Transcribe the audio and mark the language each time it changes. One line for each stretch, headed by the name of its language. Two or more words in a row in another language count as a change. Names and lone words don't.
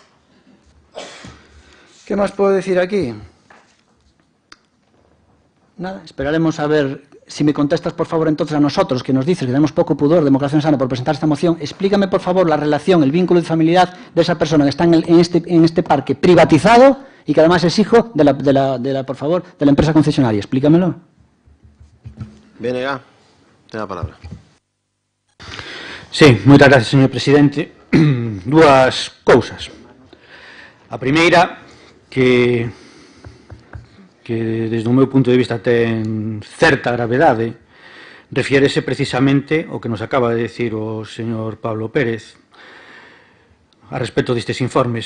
Spanish: ¿Qué más puedo decir aquí? Nada, esperaremos a ver si me contestas, por favor, entonces a nosotros, que nos dices que tenemos poco pudor, Democracia Sana, por presentar esta moción. Explícame, por favor, la relación, el vínculo de familiaridad de esa persona que está en este parque privatizado y que además es hijo de la empresa concesionaria. Explícamelo.
Galician: BNG, ten a palabra. Sí, moitas gracias, señor presidente. Dúas cousas. A primeira, que desde o meu punto de vista ten certa gravedade, refiérese precisamente ao que nos acaba de decir o señor Pablo Pérez a respecto destes informes.